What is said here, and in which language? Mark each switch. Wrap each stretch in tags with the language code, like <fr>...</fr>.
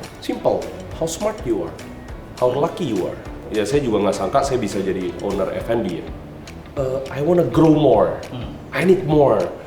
<en>Simple, how smart you are, how lucky you are.</en> <id>Ya saya juga nggak sangka saya bisa jadi owner F&B ya.</id> <en>I wanna grow more, I need more.</en>